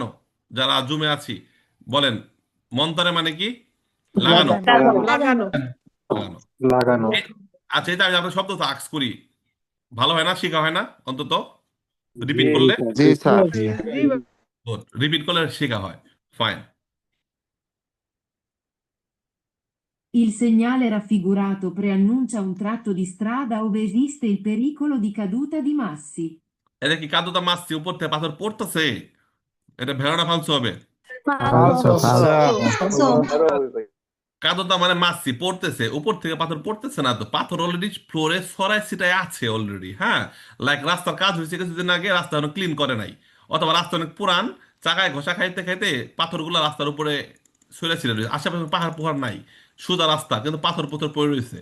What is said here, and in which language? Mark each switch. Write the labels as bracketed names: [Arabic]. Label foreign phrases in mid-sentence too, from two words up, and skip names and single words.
[Bangla] যারা জুমে আছি বলেন মন্তারে মানে কি লাগানো, লাগানো। লাগানো। লাগানো। আচ্ছা, এটা আমি আপনার শব্দ তো আক্স করি, ভালো হয় না, শেখা হয় না অন্তত রিপিট করলে। জি স্যার। রিপিট করলে শেখা হয়, ফাইন। [Italian] Il segnale raffigurato preannuncia un tratto di strada ove esiste il pericolo di caduta di massi. [Bangla] এটা কি কাদুটা মারছি উপর থেকে পাথর পড়তেছে, এটা ভেড়াটা ফালসো হবে। [Italian] ফালসো ফালসো। [Bangla] কাদুটা মানে মারছি পড়তেছে, উপর থেকে পাথর পড়তেছে না তো, পাথর অলরেডি ফ্লোরে ছড়ায় ছিটায় আছে অলরেডি। হ্যাঁ, লাইক রাস্তার কাজ হয়েছে কিছুদিন আগে, রাস্তা এখনো ক্লিন করে নাই, অথবা রাস্তা অনেক পুরান, চাকায় ঘষা খাইতে খাইতে পাথরগুলো রাস্তার উপরে ছড়ে ছিল, আশেপাশে পাহাড় পোহাড় নাই, সোজা রাস্তা কিন্তু পাথর পথর পড়ে রয়েছে।